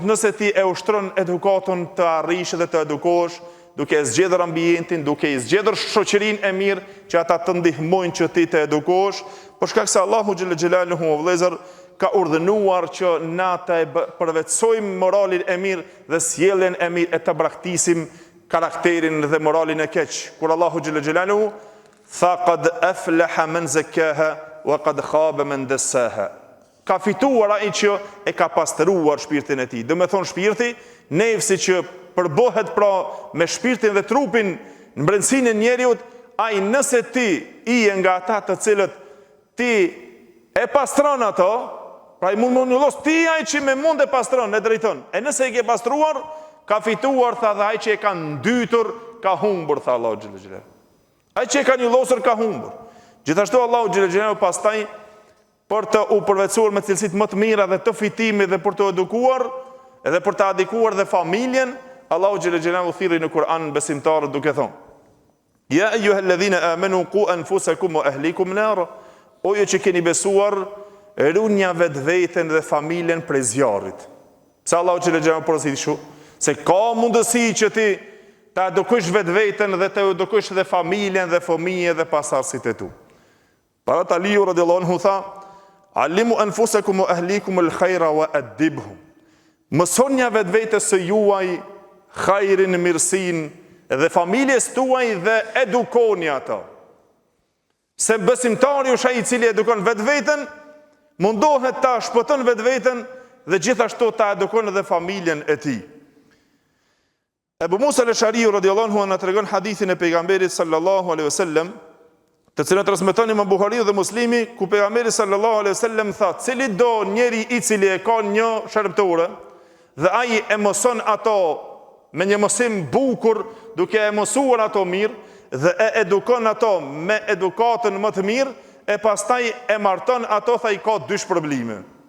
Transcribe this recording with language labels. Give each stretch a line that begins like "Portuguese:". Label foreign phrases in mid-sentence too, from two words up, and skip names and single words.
Albanian: Nëse ti e ushtron edukatën të arrish dhe të edukohesh, duke e zgjedhur ambientin, duke i zgjedhur shoqërinë e mirë që ata të ndihmojnë që ti të edukohesh, për shkak se Allahu
Arabic: جل جلاله
Albanian: vëllezër ka urdhënuar që na të përvetësojmë moralin e mirë dhe sjelljen e mirë, e të braktisim karakterin dhe moralin e keq. Kur Allahu
Arabic: جل جلاله tha قد أفلح من زكاها وقد خاب من دساها.
Albanian: Ka fituar ai që e ka pastruar shpirtin e tij. Do të thonë shpirti, nefsi që përbohet pra me shpirtin dhe trupin në brendësinë e njeriut, ai nëse ti i e nga ata të cilët ti e pastron ato, pra i mundullos ti ai që me mund e pastron, e drejton. E nëse i ke pastruar, ka fituar, tha, dhe ai që e ka ndytur, ka humbur, tha Allahu
Arabic: جل جلاله.
Albanian: Ai që e ka njollosur ka humbur. Gjithashtu Allahu
Arabic: جل جلاله
Albanian: pastaj për të u përvetësuar me cilësitë më të mira dhe të fitimit dhe për të edukuar edhe për të edikuar dhe familjen, Allahu
Arabic: جل جلاله
Albanian: thirrri në Kur'an besimtarët duke thonë:
Arabic: يا أيها الذين آمنوا قوا أنفسكم وأهليكم نارا.
Albanian: O ju që keni besuar, runja vetveten dhe familjen prej zjarrit. Pse Allahu
Arabic: جل جلاله
Albanian: porositë kështu? Se ka mundësi që ti ta edukosh vetveten dhe të edukosh dhe familjen dhe fëmijët dhe pasardhësit e tu. Para Aliu
Arabic: رضي الله عنه tha: علموا أنفسكم وأهليكم الخير وأدبوهم.
Albanian: Mësonja vetvetes së juaj khairin, mirësinë dhe familjes tuaj dhe edukoni ato. Se besimtari është ai i cili edukon vetveten, mundohet ta shpëton vetveten dhe gjithashtu ta edukon edhe familjen e tij. Ebu Musa al-Ash'ari
Arabic: رضي الله عنه
Albanian: na tregon hadithin e pejgamberit
Arabic: صلى الله عليه وسلم,
Albanian: të cilën transmeton Imam Buhariu dhe Muslimi, ku pejgamberi
Arabic: صلى الله عليه وسلم
Albanian: tha: cili do njeri i cili e ka një shërbëtore dhe ai e mëson ato me një mësim bukur, duke e mësuar ato mirë dhe e edukon ato me edukatën më të mirë, e pastaj e marton ato, tha, i ka dy shpërblime.